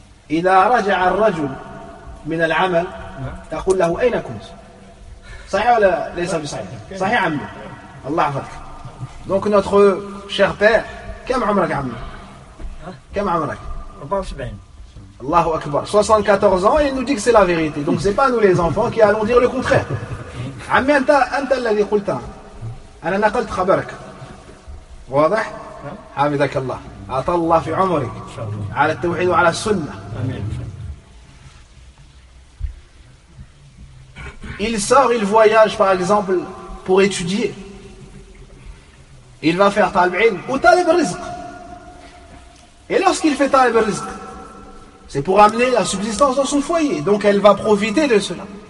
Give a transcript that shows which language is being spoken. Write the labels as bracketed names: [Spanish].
[Arabic] إذا رجع الرجل من العمل تقول له أين كنت؟ صحيح ولا ليس بصحيح؟ صحيح عمي. الله يحفظك. دونك [French] notre cher père, [Arabic] كم عمرك عمي؟ كم عمرك؟ 74. الله أكبر. [French] 74 ans, il nous dit que c'est la vérité. Donc c'est pas nous les enfants qui allons dire le contraire. [Arabic] عمي أنت الذي قلت. أنا نقلت خبرك. واضح؟ حمدك الله أعطى الله في عمرك على التوحيد وعلى السنة آمين. [French] Il sort, il voyage par exemple pour étudier. Il va faire talib ilm ou talib rizq. Et lorsqu'il fait talib rizq, c'est pour amener la subsistance dans son foyer. Donc elle va profiter de cela.